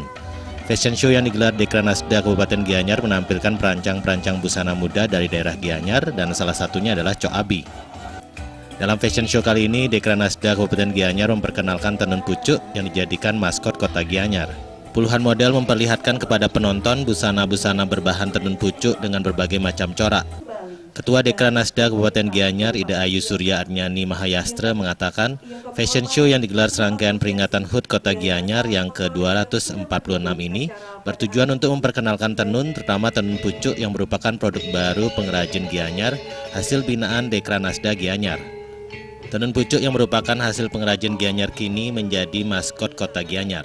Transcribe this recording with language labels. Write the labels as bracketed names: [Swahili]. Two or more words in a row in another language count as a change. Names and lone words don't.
[English] Fashion show [Indonesian] yang digelar Dekranasda Kabupaten Gianyar menampilkan perancang-perancang busana muda dari daerah Gianyar dan salah satunya adalah Cok Abi. Dalam [English] fashion show [Indonesian] kali ini, Dekranasda Kabupaten Gianyar memperkenalkan tenun pucuk yang dijadikan maskot Kota Gianyar. Puluhan model memperlihatkan kepada penonton busana-busana berbahan tenun pucuk dengan berbagai macam corak. Ketua Dekranasda Kabupaten Gianyar, Ida Ayu Surya Arnyani Mahayastra mengatakan, [English] fashion show [Indonesian] yang digelar serangkaian peringatan HUT Kota Gianyar yang ke-246 ini bertujuan untuk memperkenalkan tenun, terutama tenun pucuk yang merupakan produk baru pengrajin Gianyar, hasil binaan Dekranasda Gianyar. Tenun pucuk yang merupakan hasil pengrajin Gianyar kini menjadi maskot Kota Gianyar.